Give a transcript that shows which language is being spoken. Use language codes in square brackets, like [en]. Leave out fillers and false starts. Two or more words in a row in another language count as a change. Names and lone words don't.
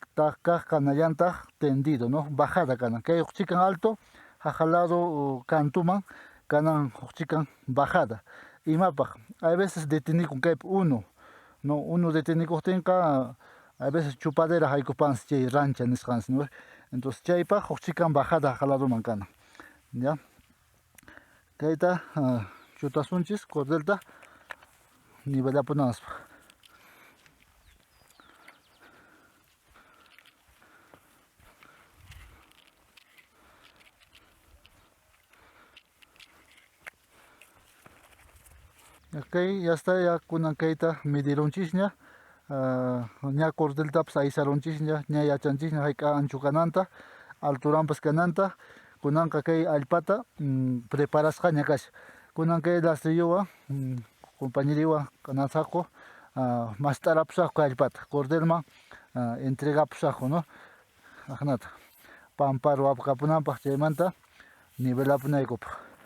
[qu] kaq kanallantaq [es] tendido no bajada [qu] kanan kay huqchikan [es] alto hajalado [qu] cantuman kanan huqchikan bajada imapaq [es] hay veces [qu] detenikun kaypi uno detenikuqtinqa [es] a veces chupadera [qu] haykupanchis chay rancha nisqanchis [es] no entonces [qu] chaypaq huqchikan bajada hajaladoman kanan ya kayta chutasunchis cordelta nivelapunanchikpaq kay [es] ya está ya [qu] kunan kayta midirunchisña ña cordeltapas aysarunchisña ña yachanchisña hayka anchu kananta alturanpas kananta kunanqa kay allpata preparasqaña kasha kunan kay rastrilluwan compañeriwan kanasaqku masht'arapusaqku kay allpata cordelman entregapusaqku no ajnata pamparu apakapunanpaq chaymanta nivelapunaykupaq